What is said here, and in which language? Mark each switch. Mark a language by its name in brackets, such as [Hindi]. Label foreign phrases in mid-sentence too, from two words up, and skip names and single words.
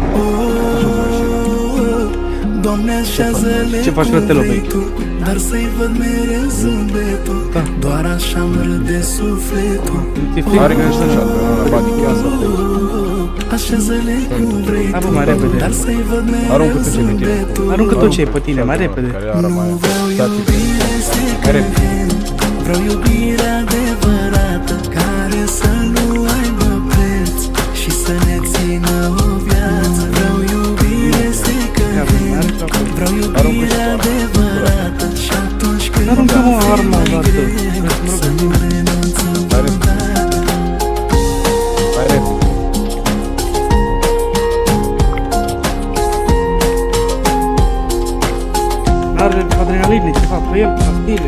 [Romanian] Doamne, așează-le cum vrei Tu, dar să-i văd mereu zâmbetul, doar așa-mi râde sufletul. Așează-le cum vrei Tu, dar să-i văd mereu zâmbetul. Aruncă tot ce e pe tine, mai repede. Nu vreau iubire [English] second hand, [Romanian] vreau iubire adevărată, care să nu aibă preț și să ne țină o viață. Vreau iubire [English] second hand, [Romanian] vreau iubire adevărată, și atunci când Aruncă-mă arma la tot. să nu renunțăm vreodată. Are adrenaline, ceva pe el, pastile.